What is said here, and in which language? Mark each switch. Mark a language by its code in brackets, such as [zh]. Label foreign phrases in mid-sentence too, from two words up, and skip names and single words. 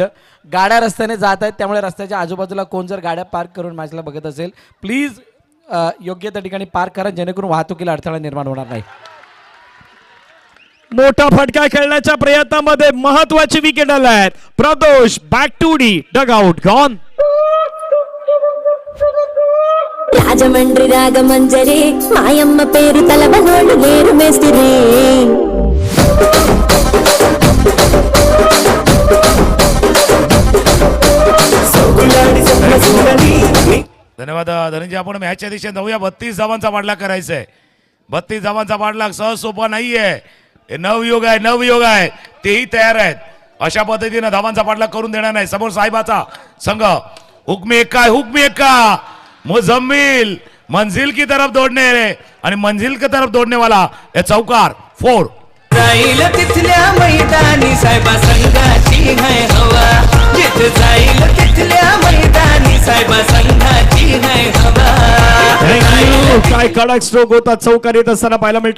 [mr] गाड्या रस्त्याने जात आहेत त्यामुळे रस्त्याच्या आजूबाजूला कोण जर गाड्या पार्क करून मॅचला बघत असेल प्लीज योग्य त्या ठिकाणी पार्क करा जेणेकरून वाहतुकीला अडथळा निर्माण होणार नाही. मोठा फटका खेळण्याच्या प्रयत्नामध्ये महत्वाची विकेट आलाय. [en] Pradosh back to the dugout gone. [te] రాజమండ్రి రాగమంజరి మాయమ్మ పేరు తలబనోళ్ళు లేరు మేస్తిరి [mr] धन्यवाद धनंजय. आपण मॅचच्या दिशेने जाऊया. 32 धावांचा पाठलाग करायचा आहे. 32 धावांचा पाठलाग सहज सोपा नाहीये. हे नवयुग आहे, नवयुग आहे. तेही तयार आहेत. अशा पद्धतीने धावांचा पाठलाग करून देणार नाही. समोर साहेबाचा संघ हुकमी एक्का है, हुकमी एक्का मुजम्मिल [hi] मंजिल की तरफ दौड़ने [mr] आणि [hi] मंजिल की तरफ दौड़ने वाला [mr] हे चौकार 4. जाईल तिथल्या मैदानी साहेबा संघाची है हवा. जिथे जाईल तिथल्या मैदानी साहेबा संघाची है हवा. काय कडक स्ट्रोक होता. चौकार येत असताना पाहायला मिळतात.